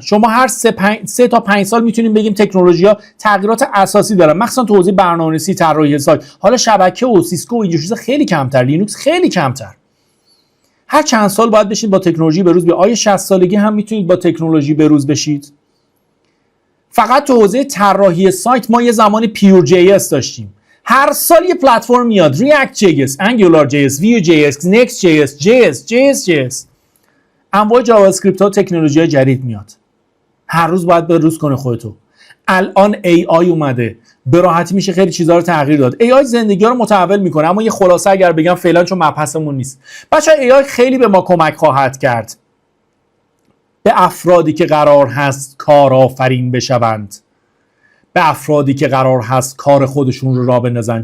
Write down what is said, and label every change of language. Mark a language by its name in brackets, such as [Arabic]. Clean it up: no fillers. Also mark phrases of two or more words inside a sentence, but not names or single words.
[Persian] شما هر 3 تا 5 سال میتونیم بگیم تکنولوژی‌ها تغییرات اساسی دارن، مخصوصا تو حوزه برنامه‌نویسی، طراحی سایت. حالا شبکه و سیسکو و اینجور چیزا خیلی کمتر، لینوکس خیلی کمتر. هر چند سال باید بشید با تکنولوژی به روز. به آیه 60 سالگی هم میتونید با تکنولوژی به روز بشید. فقط تو حوزه طراحی سایت ما یه زمانی [English] pure JS [Persian] داشتیم. هر سال یه پلتفرم میاد، ریاکت جی اس، انگولار جی اس، ویو جی اس، نکست جی اس، جی اس. انواع جاوا اسکریپت ها، تکنولوژی جدید میاد. هر روز باید به روز کنه خودتو. الان ای آی اومده، به راحتی میشه خیلی چیزها رو تغییر داد. ای آی زندگی رو متحول میکنه. اما یه خلاصه اگر بگم فعلا، چون مبحثمون نیست، بچه‌ها ای آی خیلی به ما کمک خواهد کرد، به افرادی که قرار هست کارآفرین بشوند، به افرادی که قرار هست کار خودشون رو راه بندازن.